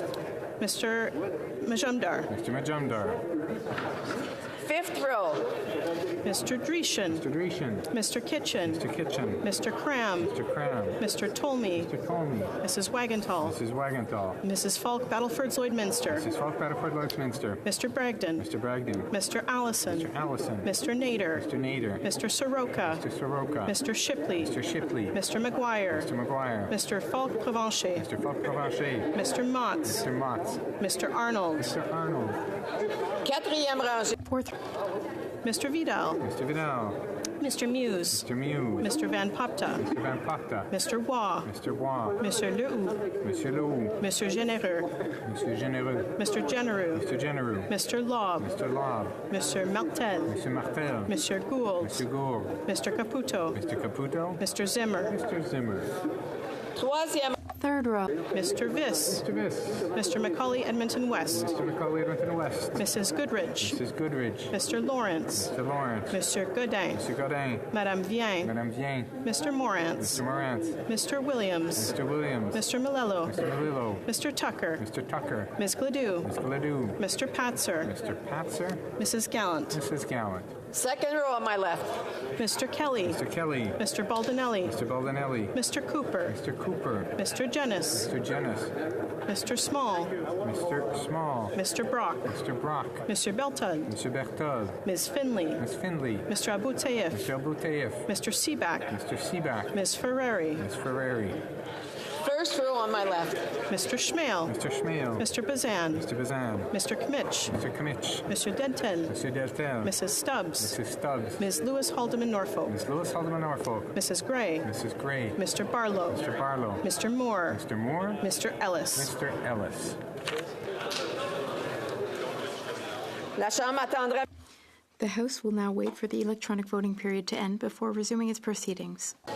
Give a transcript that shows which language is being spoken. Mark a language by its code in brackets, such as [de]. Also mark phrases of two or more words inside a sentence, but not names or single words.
[en] Mr. Majumdar. Mr. Majumdar. Fifth row. Mr. Dreeshen. Mr. Dreeshen. Mr. Kitchen. Mr. Kitchen. Mr. Cram. Mr. Cram. Mr. Tolmie. Mr. Tolmie. Mrs. Wagenthal. Mrs. Wagenthal. Mrs. Falk, Battleford, Lloydminster. Mrs. Falk, Battleford, Lloydminster. Mr. Bragdon. Mr. Bragdon. Mr. Allison. Mr. Allison. Mr. Nader. Mr. Nader. Mr. Soroka. Mr. Soroka. Mr. Shipley. Mr. Shipley. Mr. McGuire. Mr. McGuire. Mr. Falk Provencher. Mr. Falk Provencher. Mr. Motz. Mr. Motz. Mr. Arnold. Mr. Arnold. [fr] Quatrième rangée. [en] Fourth. Mr. Vidal. Mr. Vidal. Mr. Muse. Mr. Muse. Mr. Van Popta. Mr. Van Popta. Mr. Waugh. Mr. Waugh. Mr. Lehoux. Monsieur Lehoux. Mr. Généreux. Monsieur Généreux. Mr. Genereux. Mr. Genereux. Mr. Lobb. Mr. Lobb. Mr. Martel. Mr. Martel. Mr. Gould. Mr. Gould. Mr. Caputo. Mr. Caputo. Mr. Zimmer. Mr. Zimmer. [fr] Troisième. [en] Third row. Mr. Viss. Mr. Viss. Mr. Macaulay Edmonton West. Mr. Macaulay Edmonton West. Mrs. Goodrich. Mrs. Goodrich. Mr. Lawrence. Mr. Lawrence. Mr. Godin. Mr. Godin. Madame Vien. Madame Vien. Mr. Morantz. Mr. Morantz. Mr. Williams. Mr. Williams. Mr. Malello. Mr. Malillo. Mr. Tucker. Mr. Tucker. Ms. Gladue. Ms. Gladue. Mr. Patzer. Mr. Patzer. Mrs. Gallant. Mrs. Gallant. Second row on my left. Mr. Kelly. Mr. Kelly. Mr. Baldinelli. Mr. Baldinelli. Mr. Cooper. Mr. Cooper. Mr. Jennis. Mr. Jennis. Mr. Small. Mr. Small. Mr. Brock. Mr. Brock. Mr. Beltud. Mr. Berthold. Ms. Finley. Ms. Finley. Mr. Abouteif. Mr. Abouteif. Mr. Seaback. Mr. Seaback. Ms. Ferrari. Ms. Ferrari. First row on my left. Mr. Schmale. Mr. Schmale. Mr. Bazan. Mr. Bazan. Mr. Kmitch. Mr. Kmitch. Mr. Denton. Mr. Deltel. Mrs. Stubbs. Mrs. Stubbs. Ms. Lewis Haldeman Norfolk. Ms. Lewis Haldeman Norfolk. Mrs. Gray. Mrs. Gray. Mr. Barlow. Mr. Barlow. Mr. Moore. Mr. Moore. Mr. Ellis. Mr. Ellis. [fr] La Chambre attendra. [en] The House will now wait for the electronic voting period to end before resuming its proceedings.